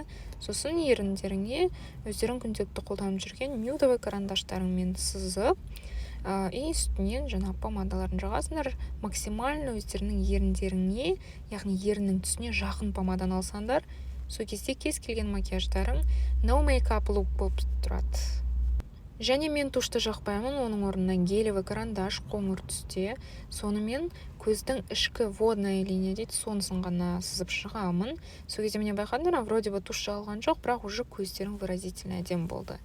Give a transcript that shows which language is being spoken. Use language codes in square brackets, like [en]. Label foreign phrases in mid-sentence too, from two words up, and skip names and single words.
[kk] Сосын еріндеріңе өздерің күнделікті қолданып жүрген нюдовый карандаштарыңмен сызып, үстінен жаңа помадаларын жағасыңдар. Максимально өздерінің еріндеріңе, яғни еріннің түсіне жақын помадан алсаңдар, сол кезде кез келген макияждарың [en] no makeup look [kk] болып тұрады. Және мен тушты жақпаймын, оның орнына гелевый карандаш қоңыр түсте. Сонымен көздің ішкі [ru] водная линия [kk] дейді, сонысын ғана сызып шығамын. Сол кезде мені байқадыңдар, [ru] вроде бы [kk] туш жағылған жоқ, бірақ уже көздерің выразительно әдем болды.